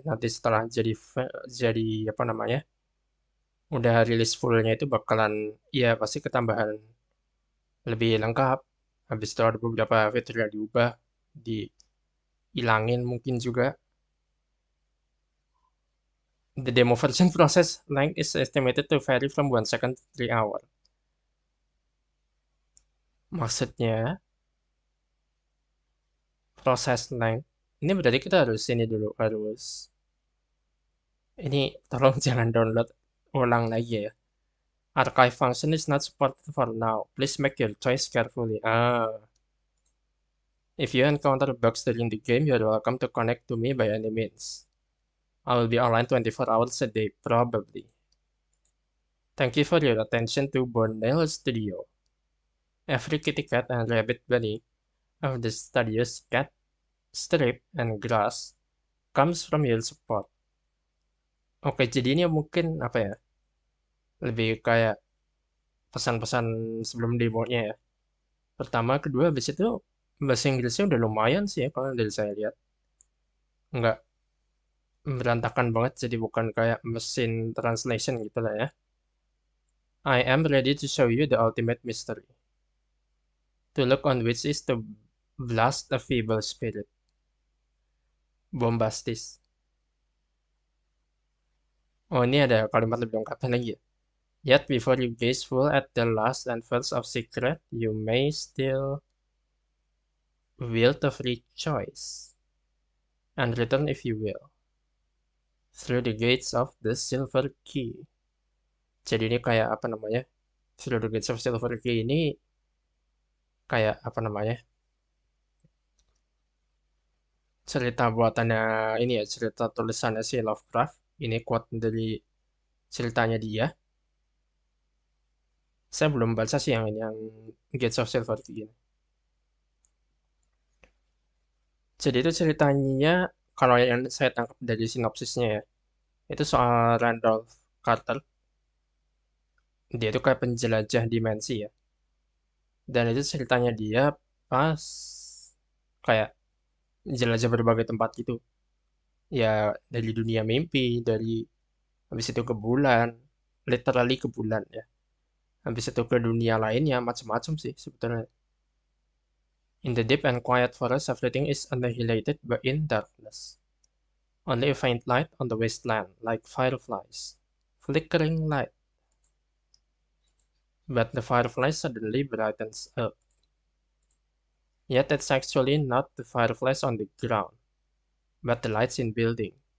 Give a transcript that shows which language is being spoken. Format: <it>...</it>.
<id>Nanti setelah jadi apa namanya, udah rilis fullnya itu bakalan, ya pasti ketambahan lebih lengkap. Habis itu ada beberapa fitur yang diubah, dihilangin mungkin juga.</id> <en>The demo version process length is estimated to vary from 1 second to 3 hours.</en> <id>Maksudnya proses length. Ini berarti kita harus ini dulu, ini tolong jangan download ulang lagi ya.</id> <en>Archive function is not supported for now. Please make your choice carefully. If you encounter bugs during the game, you're welcome to connect to me by any means. I will be online 24 hours a day, probably. Thank you for your attention to Bornell Studio. Every kitty cat and rabbit bunny of the studio's cat, strip, and grass comes from your support.</en> <id>Oke, jadi ini mungkin apa ya? Lebih kayak pesan-pesan sebelum demonya ya. Pertama, kedua, habis itu bahasa Inggrisnya udah lumayan sih ya kalau dari saya lihat. Nggak berantakan banget, jadi bukan kayak mesin translation gitu lah ya.</id> <en>I am ready to show you the ultimate mystery. To look on which is to blast a feeble spirit.</en> <id>Bombastis. Oh, ini ada kalimat lebih lengkapnya lagi ya.</id> <en>Yet before you gaze full at the last and first of secret, you may still wield a free choice, and return if you will, through the gates of the silver key.</en> <id>Jadi ini kayak apa namanya? Through the gates of silver key ini kayak apa namanya? Cerita buatannya ini ya, cerita tulisannya si Lovecraft. Ini quote dari ceritanya dia. Saya belum baca sih yang ini, yang Gates of Silver Key ini. Jadi itu ceritanya, kalau yang saya tangkap dari sinopsisnya ya, itu soal Randolph Carter. Dia itu kayak penjelajah dimensi ya. Dan itu ceritanya dia pas kayak jelajah berbagai tempat gitu. Ya dari dunia mimpi, dari habis itu ke bulan. literally ke bulan ya. Habis itu ke dunia lainnya, macam-macam sih sebetulnya.</id> <en>In the deep and quiet forest, everything is annihilated in darkness. Only a faint light on the wasteland, like fireflies. Flickering light. But the fireflies suddenly brightens up. Yet it's actually not the fireflies on the ground, but the lights in building.</en>